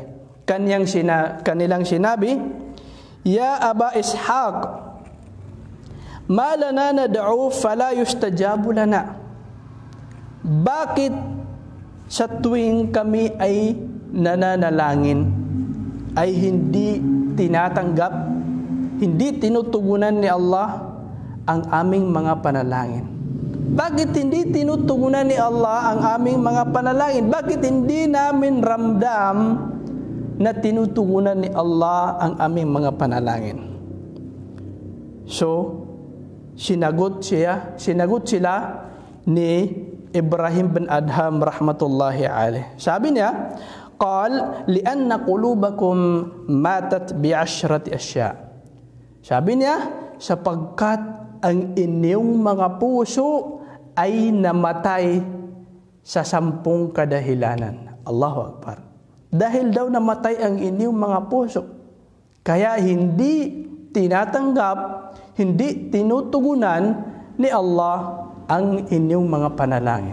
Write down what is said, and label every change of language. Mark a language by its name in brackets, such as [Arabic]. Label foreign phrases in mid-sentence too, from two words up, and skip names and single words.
[Filipino] Kanilang sinabi, [Arabic] "يا أبا إسحاق ما لنا ندعو فلا يستجاب لنا." [Filipino] Bakit sa tuwing kami ay nananalangin ay hindi tinatanggap, hindi tinutugunan ni Allah ang aming mga panalangin? Bakit hindi tinutugunan ni Allah ang aming mga panalangin? Bakit hindi namin ramdam na tinutugunan ni Allah ang aming mga panalangin? So, sinagot sila ni Ibrahim bin Adham [Arabic] رحمة الله عليه. [Filipino] Sabi niya, [Arabic] قال لأن قلوبكم ماتت بعشرة أشياء. [Filipino] Sabi niya, sapagkat ang inyong mga puso ay namatay sa 10 kadahilanan. [Arabic] الله أكبر. [Filipino] Dahil daw namatay ang inyong mga puso, kaya hindi tinatanggap, hindi tinutugunan ni Allah ang inyong mga panalangin.